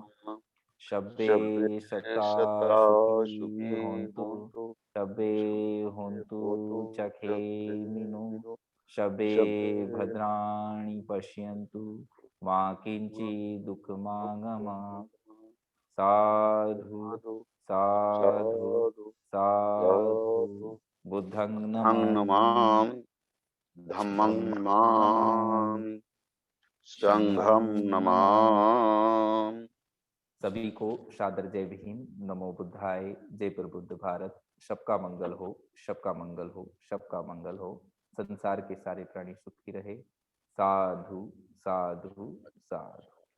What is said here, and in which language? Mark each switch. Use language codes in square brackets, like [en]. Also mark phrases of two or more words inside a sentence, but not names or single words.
[pi] सभ्ये सत्ता सुखी होन्तु, सभ्ये होन्तु चखेमिनो, सभ्ये भद्राणि पश्यन्तु, मा किञ्चित् दुःखमागमः। साधु साधु साधु। बुद्धं नमामि, धम्मं नमामि, संघं नमामि। [hi] सभी को सादर जय भीम, [pi] नमो बुद्धाय, [hi] जय प्रबुद्ध भारत। सबका मंगल हो, सबका मंगल हो, सबका मंगल हो। संसार के सारे प्राणी सुखी रहे। [pi] साधु साधु साधु।